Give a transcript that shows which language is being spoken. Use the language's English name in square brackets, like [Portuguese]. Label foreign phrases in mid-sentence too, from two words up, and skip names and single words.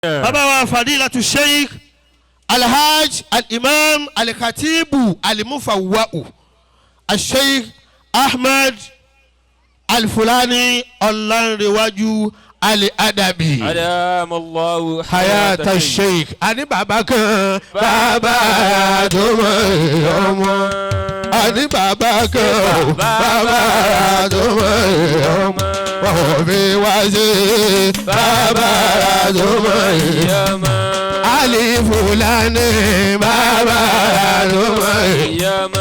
[Yoruba] bàbá wa [Arabic] فضيلة الشيخ الحاج الإمام الخطيب المفوض الشيخ ahmed al-fulani ọ̀lànrẹ̀wájú al-adabi. adamallahu حياة الشيخ. [Yoruba] ani bàbá kan bàbá tó mọ ọmọ. ani bàbá kan bàbá tó mọ ọmọ. wọ́n fi wá sí bàbá tó mọ ọmọ. al-fulani bàbá tó mọ ọmọ.